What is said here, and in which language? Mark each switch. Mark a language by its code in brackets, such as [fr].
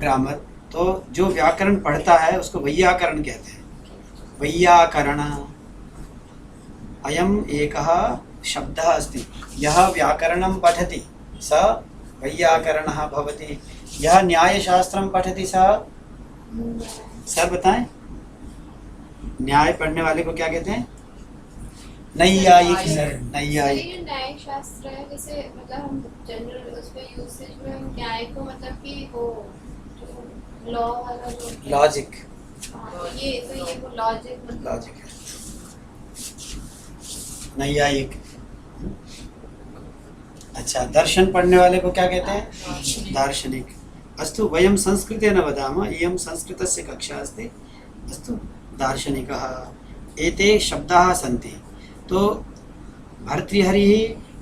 [hi] grammar तो जो व्याकरण पढ़ता है उसको वैयाकरण कहते हैं [sa] वैयाकरण अयम् एकः शब्दः अस्ति यः व्याकरणं पठति स वैयाकरणः भवति यः न्यायशास्त्रं पठति [hi] सर बताएं न्याय पढ़ने वाले को क्या कहते हैं नैयायिक सर नैयायिक ये न्याय शास्त्र है जैसे मतलब हम जनरल उसमें यूसेज में हम न्याय को मतलब कि वो लॉ वाला जो लॉजिक हाँ, ये तो ये वो लॉजिक मतलब लॉजिक है नैयायिक अच्छा दर्शन पढ़ने वाले को क्या कहते हैं [sa] दार्शनिक अस्तु वयं संस्कृतेन वदामः इयं संस्कृतस्य कक्षा अस्ति अस्तु दार्शनिकः एते शब्दाः सन्ति तो भर्तृहरिः